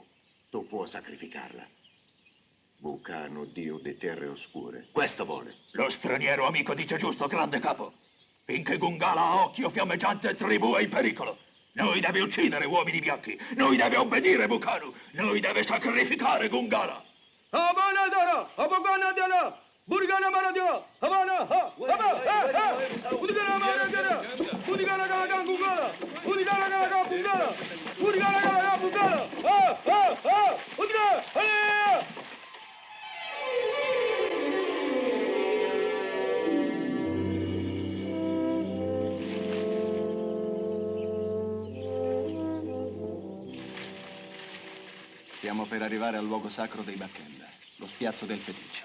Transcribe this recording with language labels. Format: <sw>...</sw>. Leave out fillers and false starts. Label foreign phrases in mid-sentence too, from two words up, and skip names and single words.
<it>Tu puoi sacrificarla. Bucano, dio di terre oscure. Questo vuole. Lo straniero amico dice giusto, grande capo. Finché Gungala ha occhio fiammeggiante, tribù è in pericolo. Noi deve uccidere uomini bianchi. Noi deve obbedire Bucano. Noi deve sacrificare Gungala. Abana Abogana dara, Burgana Maradio, Habana, Udigana Maragana, Udigana Gaga Gungala, Udigana Gaga Gungala, Udigana Gaga Gungala, Udigana, Stiamo per arrivare al luogo sacro dei Bakenda, lo spiazzo del feticcio.</it>